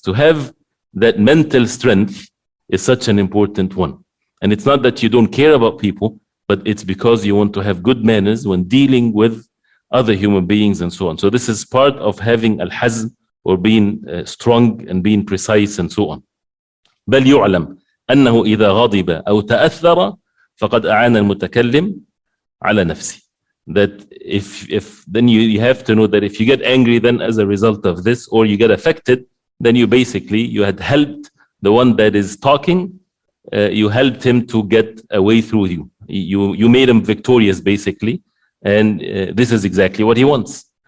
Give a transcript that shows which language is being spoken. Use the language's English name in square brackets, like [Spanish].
[English] To have that mental strength is such an important one. And it's not that you don't care about people, but it's because you want to have good manners when dealing with other human beings and so on. So this is part of having al-hazm, or being strong and being precise and so on. [Arabic] بل يعلم أنه إذا غضب أو تأثر فقد أعان المتكلم على نفسه. [English] That if then you have to know that if you get angry then as a result of this, or you get affected, then you had helped the one that is talking, you helped him to get away through you. You made him victorious basically. And this is exactly what he wants.